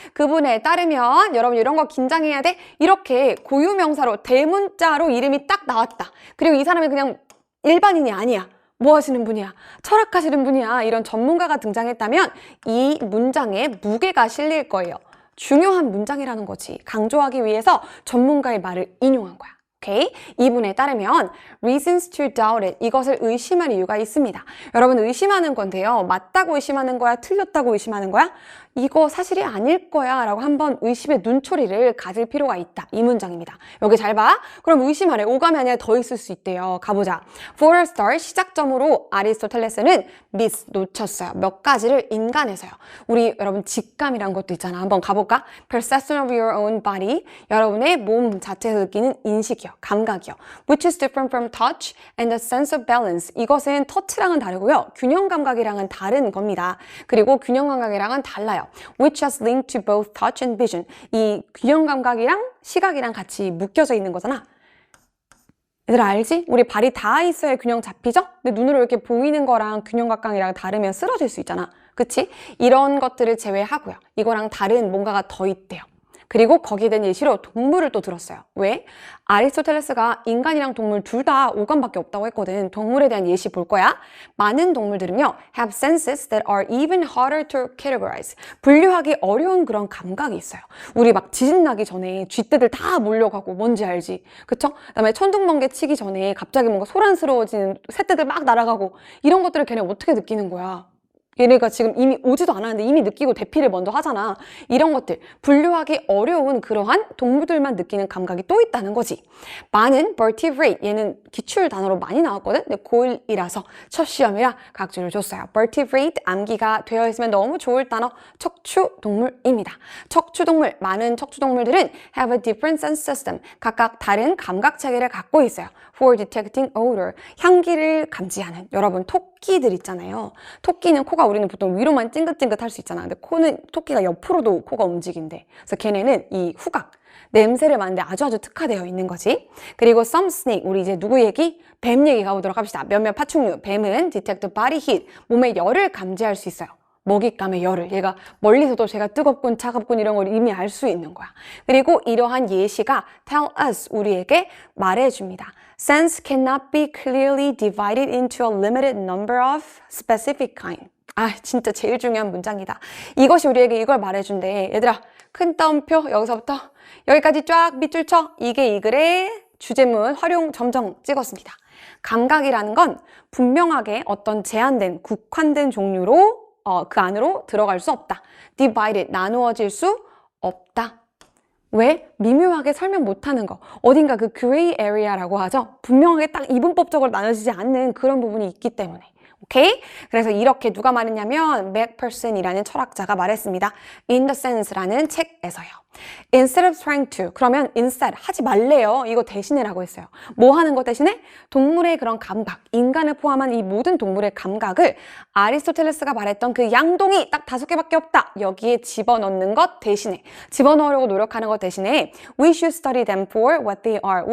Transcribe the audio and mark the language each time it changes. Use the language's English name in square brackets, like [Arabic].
[Korean] 그분에 따르면 여러분 이런 거 긴장해야 돼? 이렇게 고유명사로 대문자로 이름이 딱 나왔다. 그리고 이 사람이 그냥 일반인이 아니야. 뭐 하시는 분이야? 철학하시는 분이야. 이런 전문가가 등장했다면 이 문장에 무게가 실릴 거예요. 중요한 문장이라는 거지. 강조하기 위해서 전문가의 말을 인용한 거야. 오케이? 이분에 따르면 [English] reasons to doubt it. [Korean] 이것을 의심할 이유가 있습니다. 여러분 의심하는 건데요. 맞다고 의심하는 거야? 틀렸다고 의심하는 거야? 이거 사실이 아닐 거야 라고 한번 의심의 눈초리를 가질 필요가 있다. 이 문장입니다. 여기 잘 봐. 그럼 의심 안에 오감이 아니라 더 있을 수 있대요. 가보자. [English] For a start, [Korean] 시작점으로 아리스토텔레스는 [English] miss, [Korean] 놓쳤어요. 몇 가지를 인간에서요. 우리 여러분 직감이란 것도 있잖아. 한번 가볼까? [English] Perception of your own body. [Korean] 여러분의 몸 자체에서 느끼는 인식이요. 감각이요. [English] Which is different from touch and the sense of balance. [Korean] 이것은 터치랑은 다르고요. 균형 감각이랑은 다른 겁니다. 그리고 균형 감각이랑은 달라요. [English] Which has linked to both touch and vision. [Korean] 이 균형 감각이랑 시각이랑 같이 묶여져 있는 거잖아. 얘들아 알지? 우리 발이 닿아 있어야 균형 잡히죠? 근데 눈으로 이렇게 보이는 거랑 균형 감각이랑 다르면 쓰러질 수 있잖아. 그치? 이런 것들을 제외하고요. 이거랑 다른 뭔가가 더 있대요. 그리고 거기에 대한 예시로 동물을 또 들었어요. 왜? 아리스토텔레스가 인간이랑 동물 둘 다 오감밖에 없다고 했거든. 동물에 대한 예시 볼 거야. 많은 동물들은요, [English] have senses that are even harder to categorize. [Korean] 분류하기 어려운 그런 감각이 있어요. 우리 막 지진 나기 전에 쥐떼들 다 몰려가고 뭔지 알지? 그쵸? 그다음에 천둥번개 치기 전에 갑자기 뭔가 소란스러워지는 새떼들 막 날아가고 이런 것들을 걔네 어떻게 느끼는 거야? 얘네가 지금 이미 오지도 않았는데 이미 느끼고 대피를 먼저 하잖아. 이런 것들 분류하기 어려운 그러한 동물들만 느끼는 감각이 또 있다는 거지. 많은 vertebrate, 얘는 기출 단어로 많이 나왔거든. 근데 고1이라서 첫 시험이라 각주를 줬어요. vertebrate, 암기가 되어 있으면 너무 좋을 단어 척추동물입니다. 척추동물, 많은 척추동물들은 [English] have a different sense system, [Korean] 각각 다른 감각 체계를 갖고 있어요. [English] for detecting odor, [Korean] 향기를 감지하는. 여러분 토끼들 있잖아요. 토끼는 코가 우리는 보통 위로만 찡긋찡긋 할 수 있잖아. 근데 코는 토끼가 옆으로도 코가 움직인대. 그래서 걔네는 이 후각, 냄새를 맡는데 아주 특화되어 있는 거지. 그리고 [English] some snake, [Korean] 우리 이제 누구 얘기? 뱀 얘기 가보도록 합시다. 몇몇 파충류, 뱀은 [English] detect body heat, [Korean] 몸의 열을 감지할 수 있어요. 먹잇감의 열을. 얘가 멀리서도 제가 뜨겁군 차갑군 이런 걸 이미 알 수 있는 거야. 그리고 이러한 예시가 [English] tell us, [Korean] 우리에게 말해줍니다. [English] Sense cannot be clearly divided into a limited number of specific kind. [Korean] 아, 진짜 제일 중요한 문장이다. 이것이 우리에게 이걸 말해준대. 얘들아, 큰 따옴표 여기서부터 여기까지 쫙 밑줄 쳐. 이게 이 글의 주제문 활용 점정 찍었습니다. 감각이라는 건 분명하게 어떤 제한된, 국한된 종류로 그 안으로 들어갈 수 없다. divided, 나누어질 수 없다. 왜? 미묘하게 설명 못하는 거. 어딘가 그 gray area라고 하죠. 분명하게 딱 이분법적으로 나눠지지 않는 그런 부분이 있기 때문에. 오케이? 그래서 이렇게 누가 말했냐면 맥퍼슨이라는 철학자가 말했습니다. [English] In the Sense라는 [Korean] 책에서요. [English] Instead of trying to, [Korean] 그러면 [English] instead, [Korean] 하지 말래요. 이거 대신해라고 했어요. 뭐 하는 거 대신에? 동물의 그런 감각, 인간을 포함한 이 모든 동물의 감각을 아리스토텔레스가 말했던 그 양동이 딱 5개밖에 없다. 여기에 집어넣는 것 대신에, [English] 집어넣으려고 노력하는 것 대신에 We should study them for what they are.